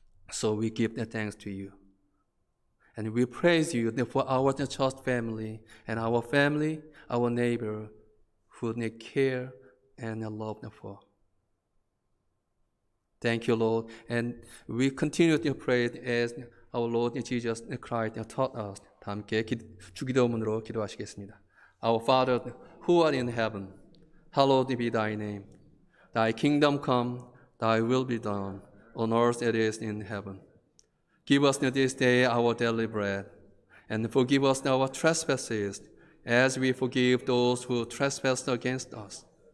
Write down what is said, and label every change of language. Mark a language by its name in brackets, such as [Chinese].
[English] So we give the thanks to you. And we praise you for our church family and our family, our neighbor who need care and love for. Thank you, Lord. And we continue to pray as our Lord Jesus Christ taught us. [Korean] 다 함께 주기도문으로 기도하시겠습니다. [English] Our Father, who art in heaven, hallowed be thy name. Thy kingdom come, thy will be done, on earth as it is in heaven. Give us this day our daily bread, and forgive us our trespasses, as we forgive those who trespass against us.